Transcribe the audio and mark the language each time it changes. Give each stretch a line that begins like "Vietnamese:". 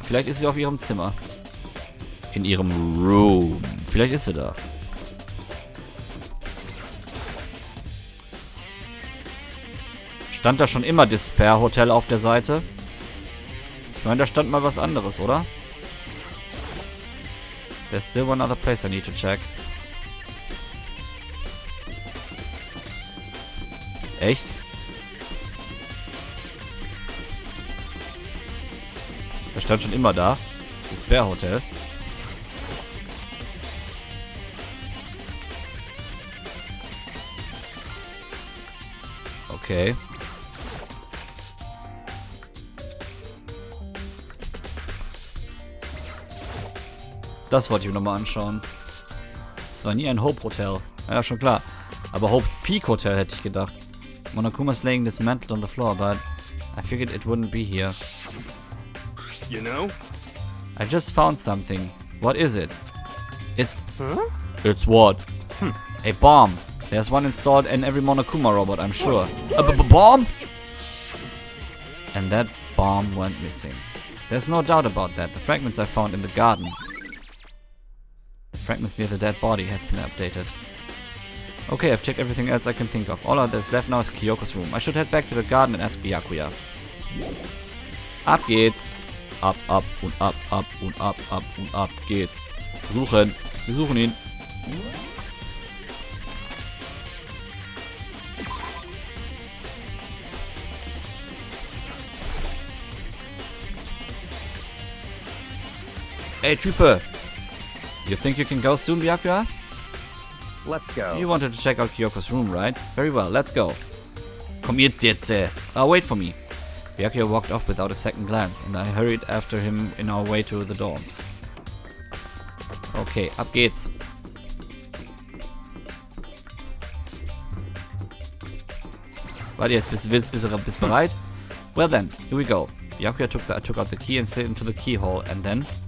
German: Vielleicht ist sie auf ihrem Zimmer. In ihrem Room. Vielleicht ist sie da. Stand da schon immer Despair Hotel auf der Seite? Ich meine, da stand mal was anderes, oder?
English: There's still one other place I need to check.
German: Echt? Das stand schon immer da. Das Bear Hotel. Okay. Das wollte ich mir nochmal anschauen. Das war nie ein Hope Hotel. Ja, schon klar. Aber Hope's Peak Hotel hätte ich gedacht.
English: Monokuma's laying dismantled on the floor, but I figured it wouldn't be here. You know? I just found something. What is it? It's... Huh? It's what? A bomb. There's one installed in every Monokuma robot, I'm sure. A bomb? And that bomb went missing. There's no doubt about that. The fragments I found in the garden. The fragments near the dead body has been updated. Okay, I've checked everything else I can think of. All that's left now is Kyoko's room. I should head back to the garden and ask Byakuya.
German: Ab geht's. Ab, ab und ab, ab und ab, ab und ab geht's. Suchen. Wir suchen ihn.
English: Hey, Type. You think you can go soon, Byakuya? Let's go. You wanted to check out Kyoko's room, right? Very well, let's go.
German: Komm jetzt.
English: Wait for me. Byakuya walked off without a second glance, and I hurried after him in our way to the dorms.
German: Okay, ab geht's. Warte jetzt, bist bereit?
English: Well then, here we go. Byakuya took out the key and slid into the keyhole, and then...